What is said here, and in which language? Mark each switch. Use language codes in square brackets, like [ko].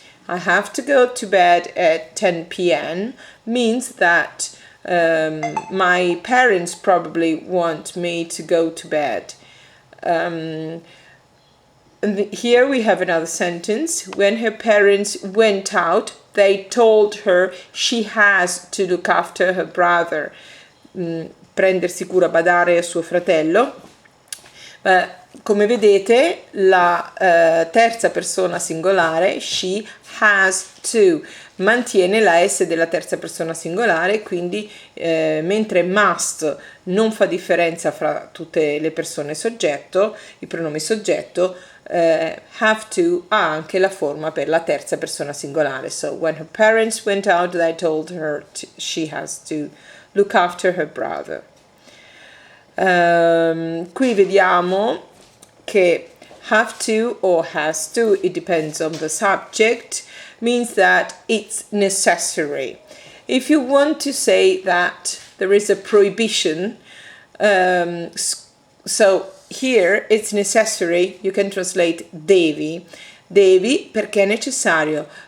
[en] I have to go to bed at 10 p.m. means that my parents probably want me to go to bed. And here we have another sentence. When her parents went out, they told her she has to look after her brother, [it] prendersi cura, badare a suo fratello. Come vedete, la terza persona singolare, [en] she has to, [it] mantiene la S della terza persona singolare, quindi mentre must non fa differenza fra tutte le persone soggetto, i pronomi soggetto, have to ha anche la forma per la terza persona singolare. [en] So when her parents went out, they told her she has to look after her brother. [it] Qui vediamo che [en] have to or has to, it depends on the subject, means that it's necessary. If you want to say that there is a prohibition, so here it's necessary, you can translate devi. [it] Devi perché è necessario.